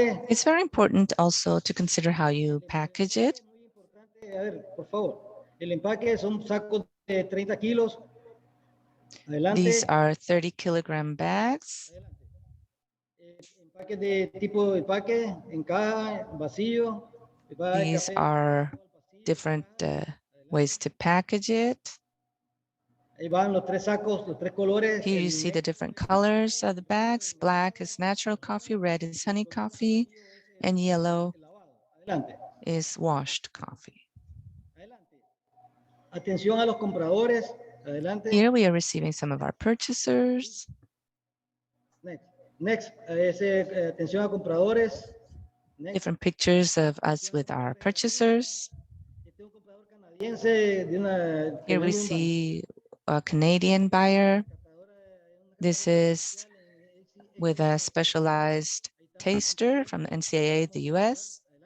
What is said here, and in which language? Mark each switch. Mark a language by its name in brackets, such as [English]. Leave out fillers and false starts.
[English] It's very important also to consider how you package it. [Spanish] A ver, por favor. El empaque son sacos de 30 kilos. Adelante. [English] These are 30-kilogram bags. [Spanish] Empaques de tipo de empaque, en caja, vacío. [English] These are different ways to package it. [Spanish] Ahí van los tres sacos, los tres colores. [English] Here you see the different colors of the bags. Black is natural coffee, red is honey coffee, and yellow is washed coffee. [Spanish] Atención a los compradores. Adelante. [English] Here we are receiving some of our purchasers. Next. [Spanish] Atención a compradores. [English] Next. Different pictures of us with our purchasers. Here we see a Canadian buyer. This is with a specialized taster from the NCAA, the US.